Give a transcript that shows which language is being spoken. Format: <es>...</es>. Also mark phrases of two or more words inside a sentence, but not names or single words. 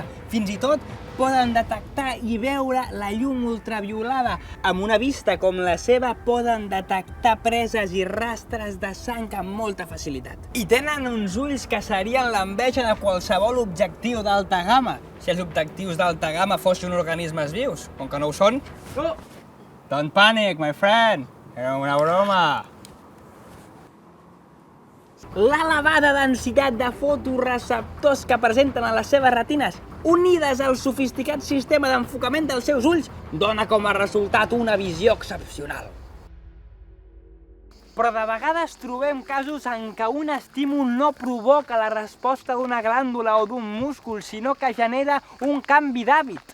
<ca>Fins i tot poden detectar i veure la llum ultraviolada. Amb una vista com la seva poden detectar preses i rastres de sang amb molta facilitat. I tenen uns ulls que serien l'enveja de qualsevol objectiu d'alta gamma, si els objectius d'alta gamma fossin organismes vius. Com que no ho són...</ca> <en>Oh! Don't panic, my friend!</en> <ca>Era una broma! L'elevada densitat de fotoreceptors que presenten a les seves retines, unides al sofisticat sistema d'enfocament dels seus ulls, dona com a resultat una visió excepcional. Però de vegades trobem casos en què un estímul no provoca la resposta d'una glàndula o d'un múscul, sinó que genera un canvi d'hàbit.</ca>